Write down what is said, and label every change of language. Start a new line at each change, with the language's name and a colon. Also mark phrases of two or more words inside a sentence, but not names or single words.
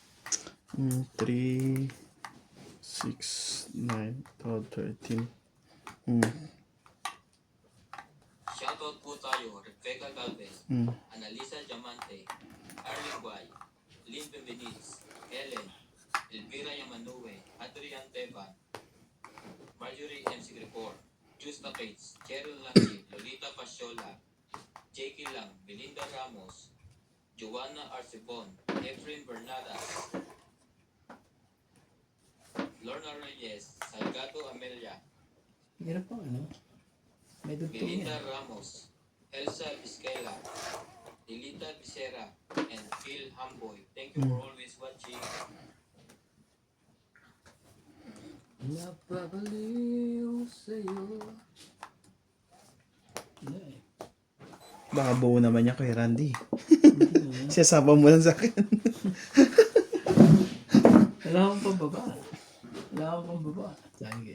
Filipino: 3, 6, 9, 12, 13. Shoutout Shoutout po tayo, Rebecca Galvez, Mm. Analisa Diamante, Arlene Guay, Lynn Benitez, Ellen, Elvira Yamanue, Adrian Teban, Marjorie M. Sigrepor, Justa Cates, Cheryl Langi, Lolita Pasiola, Jakey Lang, Belinda Ramos, Joanna Arcibon, Efren Bernadas, Lorna Reyes, Salgado Amelia, Hirap pa ano? May dugtong Belinda yan. Ramos, Elsa Vizquela, Dilita Vicera,
English: and Phil Hamboy. Thank you for always watching.
Filipino: Napabaliw sa'yo. Wala eh. Baka buo naman niya kay Randy. Hindi naman. Siyasama mo lang sa akin. Wala akong pambaba. Wala akong pambaba. Sige.